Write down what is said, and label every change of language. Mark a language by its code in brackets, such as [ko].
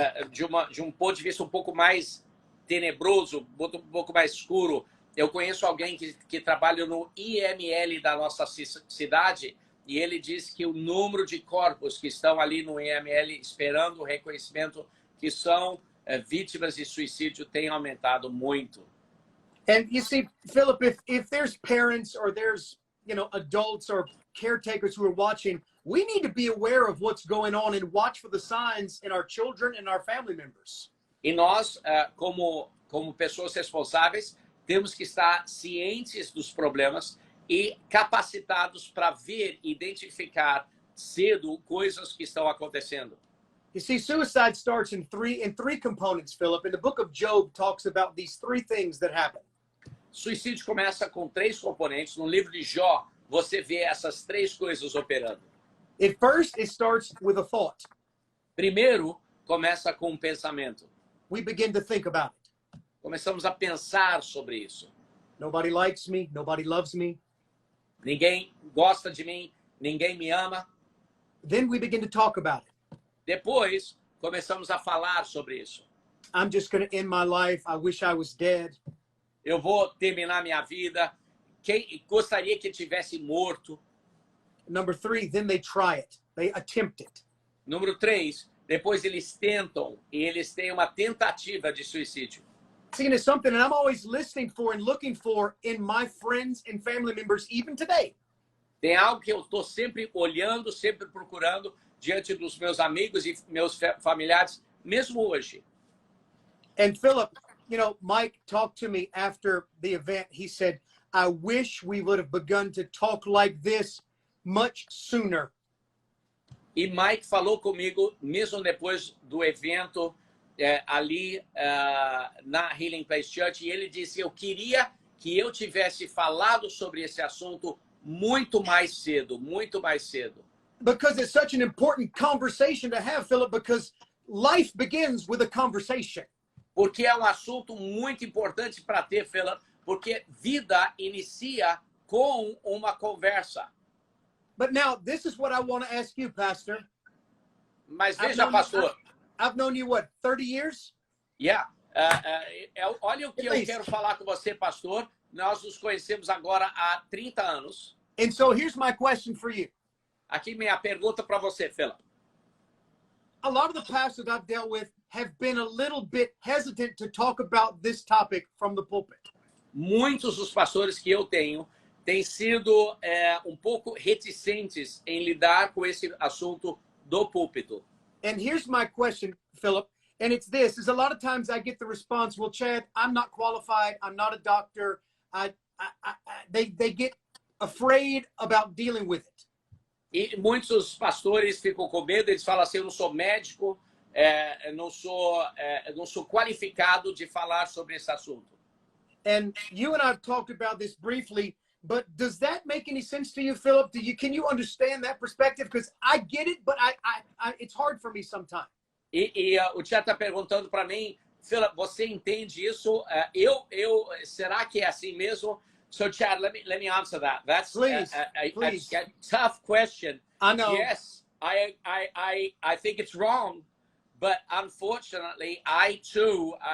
[pt] De um ponto de vista um pouco mais tenebroso, um pouco mais escuro, eu conheço alguém que trabalha no IML da nossa cidade e ele diz que o número de corpos que estão ali no IML esperando o reconhecimento que são vítimas de suicídio tem aumentado muito. [en] And you see, Philip, if there's parents or there's, adults or caretakers who are watching, we need to be aware of what's going on and watch for the signs in our children and our family members. [pt] E nós, como pessoas responsáveis, temos que estar cientes dos problemas e capacitados para ver e identificar cedo coisas que estão acontecendo. [en] You see, suicide starts in three components, Philip. And the book of Job talks about these three things that happen. [pt] Suicídio começa com 3 componentes. No livro de Jó, você vê essas 3 coisas operando. [en] At first, it starts with a thought. [pt] Primeiro, começa com um pensamento. [en] We begin to think about it. [pt] Começamos a pensar sobre isso. [en] Nobody likes me. Nobody loves me. [pt] Ninguém gosta de mim. Ninguém me ama. [en] Then we begin to talk about it. [pt] Depois, começamos a falar sobre isso. [en] I'm just going to end my life. I wish I was dead. [pt] Eu vou terminar minha vida. Quem gostaria que tivesse morto? [en] Number 3, then they try it. They attempt it. [pt] Número 3, depois eles tentam e eles têm uma tentativa de suicídio. [en] See, it's something that I'm always listening for and looking for in my friends and family members, even today. [pt] Tem algo que eu estou sempre olhando, sempre procurando diante dos meus amigos e meus familiares, mesmo hoje. [en] And Philip, Mike talked to me after the event. He said, I wish we would have begun to talk like this much sooner. [pt] E Mike falou comigo, mesmo depois do evento ali na Healing Place Church, e ele disse, eu queria que eu tivesse falado sobre esse assunto muito mais cedo, muito mais cedo. [en] because it's such an important conversation to have, Philip, because life begins with a conversation. [pt] Porque é um assunto muito importante para ter, Philip, porque vida inicia com uma conversa. [en] But now, this is what I want to ask you, Pastor. [pt] Mas veja, pastor. [en] I've known you, what, 30 years? Yeah. [pt] Olha o que eu quero falar com você, pastor. Nós nos conhecemos agora há 30 anos. [en] And so here's my question for you. [pt] Aqui minha pergunta para você, Philip. [en] A lot of the pastors I've dealt with have been a little bit hesitant to talk about this topic from the pulpit. [pt] Muitos dos pastores que eu tenho têm sido um pouco reticentes em lidar com esse assunto do púlpito. [en] And here's my question, Philip, and it's this, is a lot of times I get the response, well, Chad, I'm not qualified, I'm not a doctor. They get afraid about dealing with it. [pt] E muitos pastores ficam com medo, eles falam assim, eu não sou médico, não sou qualificado de falar sobre esse assunto. [en] And you and I've talked about this briefly, but does that make any sense to you, Philip? Can you understand that perspective? Because I get it, but it's hard for me sometimes. [pt] E o Tiago está perguntando para mim, Philip, você entende isso? Será que é assim mesmo? [en] So, Chad, let me answer that. That's please. A tough question. I know. Yes, I think it's wrong, but unfortunately, I too,